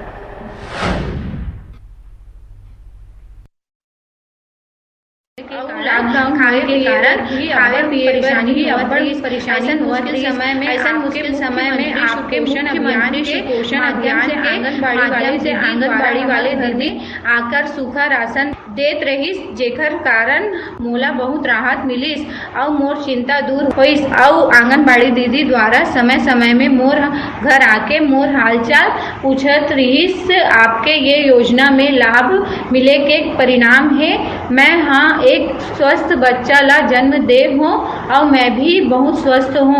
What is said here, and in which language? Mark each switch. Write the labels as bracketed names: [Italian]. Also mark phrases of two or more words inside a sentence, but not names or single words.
[Chhattisgarhi] लॉकडाउन होने के कारण खाने परेशानी ही बड़ी परेशानी मुश्किल समय में आपके मुख्यमंत्री पोषण अभियान के माध्यम से आंगनबाड़ी वाले दीदी आकर सूखा राशन देत रही, जेकर कारण मोला बहुत राहत मिलिस और मोर चिंता दूर होइस। और आंगनबाड़ी दीदी द्वारा समय समय में मोर घर आके मोर हालचाल पूछत रहीस। आपके ये योजना में लाभ मिले के परिणाम है मैं एक स्वस्थ बच्चा ला जन्म देव हूँ और मैं भी बहुत स्वस्थ हूँ।